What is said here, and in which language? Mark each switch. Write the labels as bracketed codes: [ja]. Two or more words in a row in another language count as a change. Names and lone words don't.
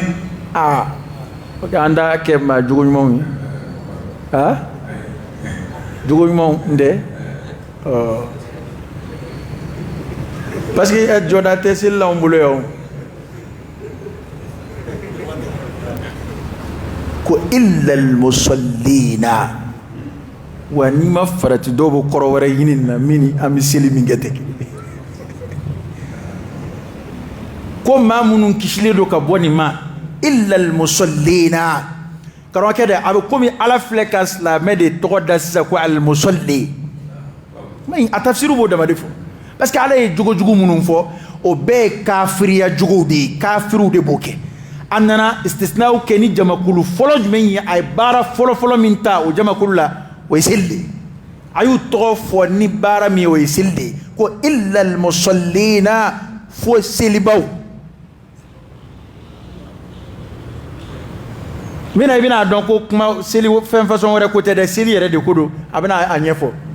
[bm] ok an t'a kɛ maa jogo ɲumanw ye jogo ɲumanw n tɛ [fr] parce que [bm] jɔda tɛ seli la an bolo yan ko [ar] إلا المصلين [bm] wa n'i ma farati dɔw bɛ kɔrɔ wɛrɛ ɲini nin na min ni an bɛ seli min kɛ tɛ kelen ko maa minnu kisilen don ka bɔ nin ma [ar] إلا المصلين [bm] karamɔgɔkɛ dɛ a bɛ komi ala filɛ ka silamɛ de tɔgɔ da sisan ko [ar] المصلي [bm] a tafsiri b'o dama de fɔ [fr] parce que [bm] ala ye jogo jugu minnu fɔ o bɛɛ ye kafiriya jogow de ye kafiriw de b'o kɛ a nana istisnaw kɛ ni jamakulu fɔlɔ jumɛn ye a ye baara fɔlɔ min ta o jamakulu la o ye seli de ye a y'u tɔgɔ fɔ ni baara min ye o ye seli de ye ko [ar] إلا المصلين [bm] fo selibaw mina i bɛna dɔn ko kuma seli fɛn façon wɛrɛ ko tɛ dɛ seli yɛrɛ de ko don a bɛna a ɲɛfɔ